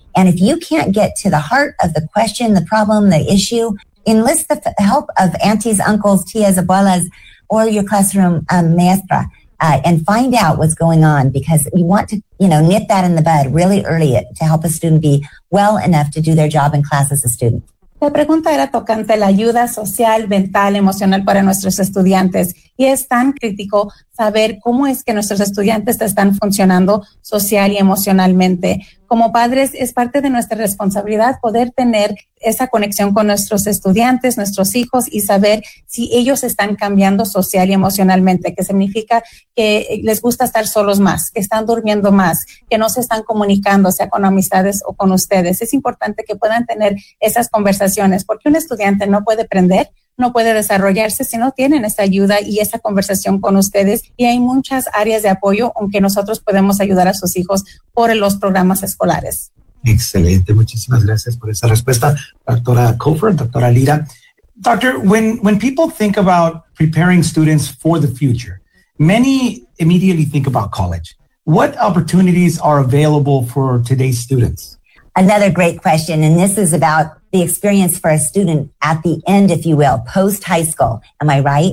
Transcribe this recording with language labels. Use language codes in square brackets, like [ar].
[en] And if you can't get to the heart of the question, the problem, the issue, enlist the help of aunties, uncles, tías, abuelas, or your classroom maestra. And find out what's going on, because you want to, you know, nip that in the bud really early to help a student be well enough to do their job in class as a student. [es] La pregunta era tocante la ayuda social, mental, emocional para nuestros estudiantes. Y es tan crítico saber cómo es que nuestros estudiantes están funcionando social y emocionalmente. Como padres, es parte de nuestra responsabilidad poder tener esa conexión con nuestros estudiantes, nuestros hijos, y saber si ellos están cambiando social y emocionalmente, que significa que les gusta estar solos más, que están durmiendo más, que no se están comunicando, sea con amistades o con ustedes. Es importante que puedan tener esas conversaciones, porque un estudiante no puede aprender, no puede desarrollarse si no tienen esa ayuda y esa conversación con ustedes. Y hay muchas áreas de apoyo aunque nosotros podemos ayudar a sus hijos por los programas escolares. Excelente. Muchísimas gracias por esa respuesta, doctora Kofer, doctora Lira. [en] Doctor, when people think about preparing students for the future, many immediately think about college. What opportunities are available for today's students? Another great question, and this is about the experience for a student at the end, if you will, post high school. Am I right?